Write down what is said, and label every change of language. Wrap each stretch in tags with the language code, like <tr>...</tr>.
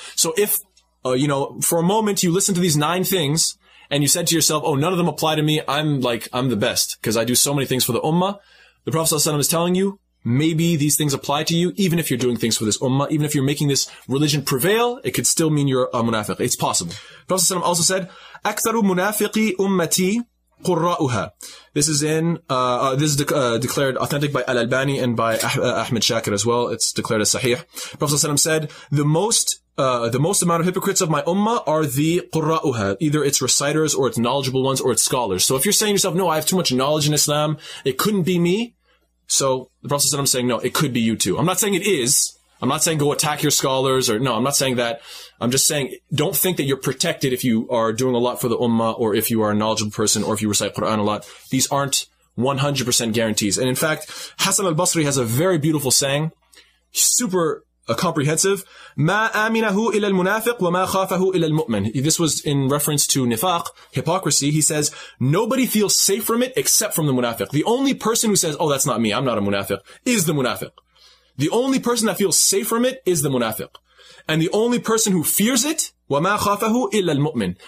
<en>So if, for a moment you listen to these 9 things, and you said to yourself, oh, none of them apply to me, I'm the best, because I do so many things for the ummah. The Prophet ﷺ is telling you, maybe these things apply to you, even if you're doing things for this ummah, even if you're making this religion prevail, it could still mean you're a munafiq. It's possible. The Prophet ﷺ also said,</en> <ar>أَكْثَرُ مُنَافِقِي أُمَّتِي قُرَّاؤُهَا.</ar> <en>This is declared authentic by Al-Albani and by Ahmed Shakir as well. It's declared as sahih. The Prophet ﷺ said, the most amount of hypocrites of my ummah are the qurra'uha. Either it's reciters, or it's knowledgeable ones, or it's scholars. So if you're saying to yourself, no, I have too much knowledge in Islam, it couldn't be me. So the Prophet ﷺ is saying, no, it could be you too. I'm not saying it is. I'm not saying go attack your scholars, or no, I'm not saying that. I'm just saying, don't think that you're protected if you are doing a lot for the ummah, or if you are a knowledgeable person, or if you recite Quran a lot. These aren't 100% guarantees. And in fact, Hassan al-Basri has a very beautiful saying, super comprehensive.</en> <ar>ما آمنه إلى المنافق وما خافه إلى المؤمن.</ar> <en>This was in reference to nifaq, hypocrisy. He says, nobody feels safe from it except from the munafiq. The only person who says, oh, that's not me, I'm not a munafiq, is the munafiq. The only person that feels safe from it is the munafiq. And the only person who fears it,</en> <ar>وَمَا خَافَهُ إِلَّا الْمُؤْمِنِ.</ar>